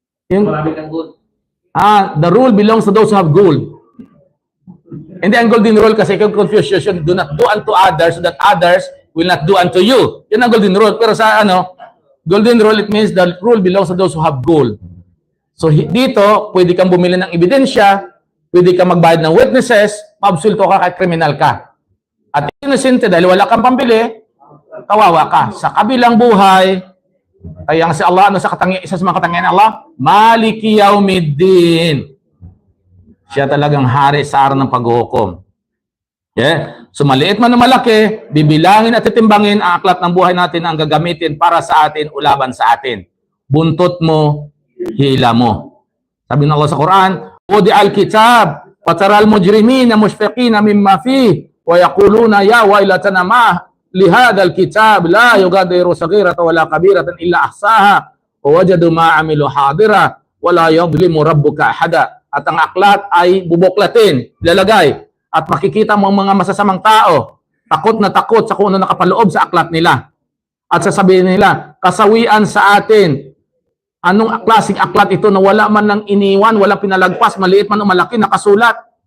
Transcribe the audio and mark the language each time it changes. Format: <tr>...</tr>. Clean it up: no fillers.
<en>Yung, the rule belongs to those who have gold.</en> <tl>Hindi ang golden rule kasi kung Confucius yun,</tl> <en>do not do unto others so that others will not do unto you.</en> <tl>Yun ang golden rule. Pero sa</tl> <en>golden rule, it means the rule belongs to those who have gold.</en> <tl>So dito, pwede kang bumili ng ebidensya, pwede kang magbayad ng witnesses, maabsulto ka kahit kriminal ka. At innocent dahil wala kang pambili, kawawa ka. Sa kabilang buhay, kaya nga si Allah, isa sa mga katangian ng Allah, Maliki Yaumiddin. Siya talagang hari sa araw ng paghuhukom. Yeah? So maliit man o malaki, bibilangin at titimbangin ang aklat ng buhay natin ang gagamitin para sa atin o laban sa atin. Buntot mo, hila mo. Sabi ng Allah sa Quran,</tl> <ar>Wudi al-kitab, pataral mujrimina mushfiqina mimma fih, wa yaquluna ya wailatana لهذا الكتاب لا يغادر صغيرة ولا كبيرة إلا أحصاها ووجدوا ما عملوا حاضرا ولا يظلم ربك أحدا.</ar> <tl>At ang aklat ay bubuklatin, lalagay, at makikita mo ang mga masasamang tao, takot na takot sa kung ano nakapaloob sa aklat nila. At sasabihin nila, kasawian sa atin, anong klaseng aklat ito na wala man lang iniwan, walang pinalagpas, maliit man o malaki, nakasulat.</tl>